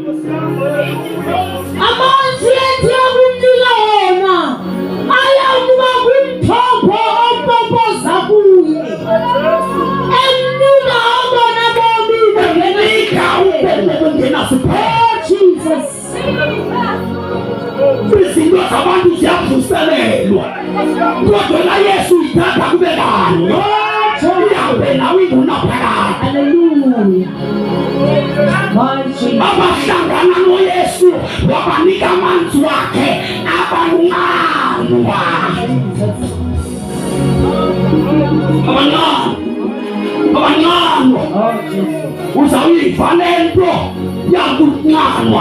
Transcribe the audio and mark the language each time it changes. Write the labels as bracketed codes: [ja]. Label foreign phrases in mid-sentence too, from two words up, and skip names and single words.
[xh] Amanzi ethi akumnika wona ayakuba kumthombo opompoza kuye, emnika abona bomi Nika ubele bungenasiphetho. [en] Oh Jesus. [xh] Izinto zabantu ziyavuselelwa, kodwa la Yesu ithatha kube kanye. Ihambe nawe ingunaphakade. [en] Hallelujah. My Jesus. [xh] Abahlangana noYesu wabanika amanzi wakhe abanqanwa. Abanqanwa. [en] Oh Jesus. [xh] Uzawuyiva le nto yakunqanwa.